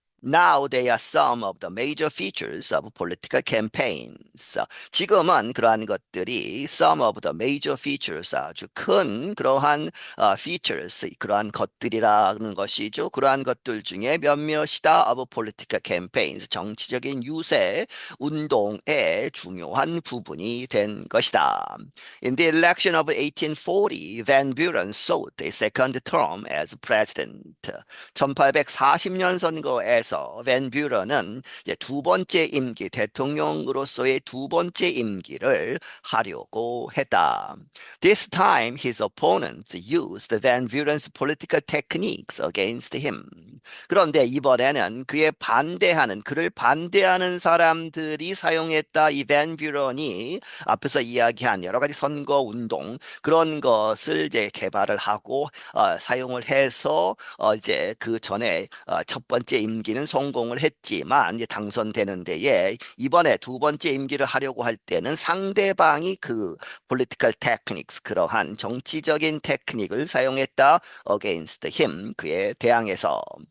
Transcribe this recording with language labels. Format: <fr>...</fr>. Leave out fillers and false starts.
<en>Now they are some of the major features of political campaigns.</en> <ko>지금은 그러한 것들이</ko> <en>some of the major features</en> <ko>아주 큰 그러한 features 그러한 것들이라는 것이죠. 그러한 것들 중에 몇몇이다</ko> <en>of political campaigns</en> <ko>정치적인 유세 운동의 중요한 부분이 된 것이다.</ko> <en>In the election of 1840, Van Buren sought a second term as president.</en> <ko>1840년 선거에서 대항해서 밴 뷰런은 이제 두 번째 임기, 대통령으로서의 두 번째 임기를 하려고 했다.</ko> <en>This time his opponents used Van Buren's political techniques against him.</en> <ko>그런데 이번에는 그를 반대하는 사람들이 사용했다. 이 밴 뷰런이 앞에서 이야기한 여러 가지 선거 운동 그런 것을 이제 개발을 하고 사용을 해서 이제 그 전에 첫 번째 임기는 성공을 했지만 이제 당선되는 데에 이번에 두 번째 임기를 하려고 할 때는 상대방이 그</ko> <en>political techniques</en> <ko>그러한 정치적인 테크닉을 사용했다</ko> <en>against him</en> <ko>그에 대항해서</ko>